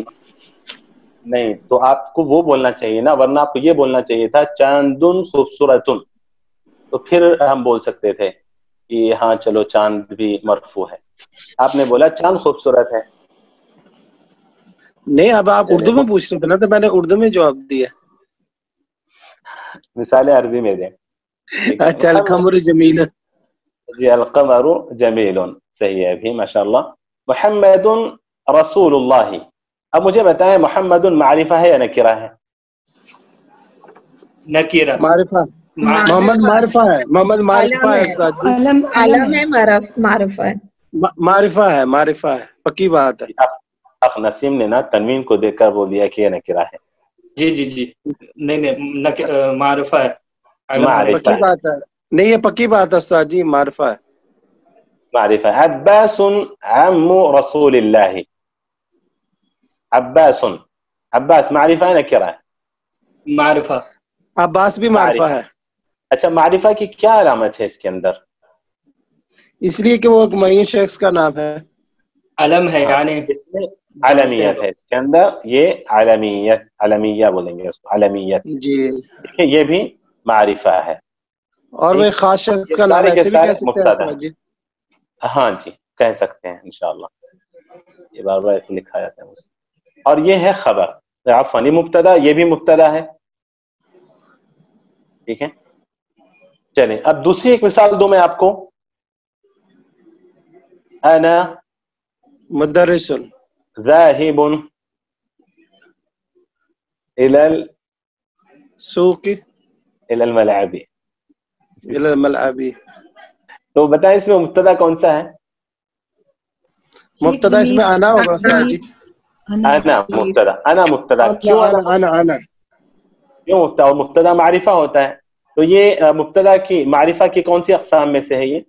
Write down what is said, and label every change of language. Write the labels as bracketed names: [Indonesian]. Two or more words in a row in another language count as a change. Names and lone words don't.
[Hindi] नहीं, तो आपको वो बोलना चाहिए ना, वरना आपको ये बोलना चाहिए था [Arabic] چاندٌ خوبصورتٌ, [Hindi] तो फिर हम बोल सकते थे कि हाँ चलो चांद भी मरफू है। आपने बोला चांद खूबसूरत है। नहीं, अब आप उर्दू में पूछ रहे थे ना, तो मैंने उर्दू में जवाब दिया। मिसालें अरबी में दें। अच्छा, [Arabic] القمر جميل, जी القمر جميل, [Hindi] सही है भी, माशाअल्लाह। [Arabic] محمد رسول الله, [Hindi] अब मुझे बताएं मुहम्मदुन मारिफा है या नकीरा है? नकीरा, मारिफा। मोहम्मद मारिफा है, मोहम्मद मारिफा है, आलम है, मारिफा है, मारिफा है, पक्की बात है। नसीम ने ना तनवीन को देखकर बोल दिया कि ये नकीरा है। जी जी जी, नहीं मारिफा है, पक्की बात है, नहीं ये पक्की बात है उस्ताद जी, मारिफा है, [Arabic] معرفة. عباس عم رسول الله، عباس, [Hindi] अब्बास मारिफा है नकीरा है? मारिफा। अब्बास भी मारिफा है। अच्छा, मारिफा की क्या अलामत है इसके अंदर? इसलिए कि वो एक मुअय्यन शख्स का नाम है, अलम है, यानी इसमें अलमियत है इसके अंदर, ये अलमियत, अलमिया बोलेंगे उसको, अलमियत जी। देखिए ये भी मारिफा है, और वो खास शख्स का नाम ऐसे भी कह सकते हैं जी। हाँ जी, कह सकते हैं इंशाअल्लाह, ये बार बार ऐसे लिखा जाता है। और ये है खबर, फनी मुब्तदा, ये भी मुब्तदा है, ठीक है। चलें अब दूसरी एक मिसाल दूं मैं आपको, [Arabic] अना मुदर्रिसुन ذاهب إلى सूकी إلى الملاعب. إلى الملعب. [Hindi] तो बताएं इसमें मुब्तदा कौन सा है? मुब्तदा इसमें आना होगा सर जी। अना मुब्तदा, अना मुब्तदा। क्यों आना क्यों मुब्तदा? और मुब्तदा मारिफा होता है, तो ये मुब्तदा की मारिफा की कौन सी अक़साम में से है ये?